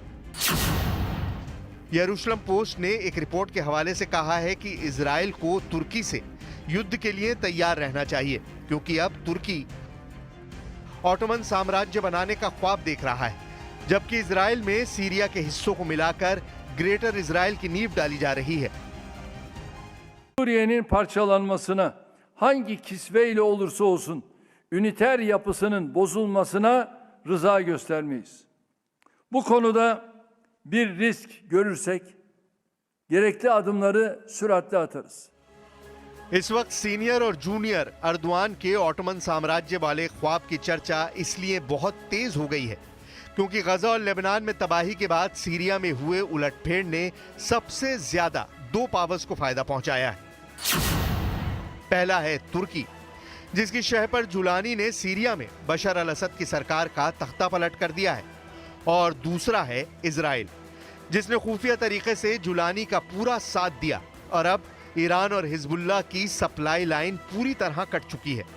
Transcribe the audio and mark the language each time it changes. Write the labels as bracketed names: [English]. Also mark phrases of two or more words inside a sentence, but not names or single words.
[Hindi] यरूशलेम पोस्ट ने एक रिपोर्ट के हवाले से कहा है कि इजराइल को तुर्की से युद्ध के लिए तैयार रहना चाहिए, क्योंकि अब तुर्की ऑटोमन साम्राज्य बनाने का ख्वाब देख रहा है, जबकि इजराइल में सीरिया के हिस्सों को मिलाकर ग्रेटर इजराइल की नींव डाली जा रही है। [Turkish] Suriye'nin parçalanmasına, hangi kisveyle olursa olsun üniter yapısının bozulmasına rıza göstermeyiz. Bu konuda bir risk görürsek gerekli adımları süratle atarız. [Hindi] इस वक्त सीनियर और जूनियर अर्दोआन के ऑटोमन साम्राज्य वाले ख्वाब की चर्चा इसलिए बहुत तेज हो गई है क्योंकि गजा और लेबनान में तबाही के बाद सीरिया में हुए उलटफेर ने सबसे ज्यादा 2 पावर्स को फायदा पहुंचाया है। पहला है तुर्की, जिसकी शह पर जुलानी ने सीरिया में बशर अल असद की सरकार का तख्ता पलट कर दिया है, और दूसरा है इजराइल, जिसने खुफिया तरीके से जुलानी का पूरा साथ दिया, और अब ईरान और हिजबुल्लाह की सप्लाई लाइन पूरी तरह कट चुकी है।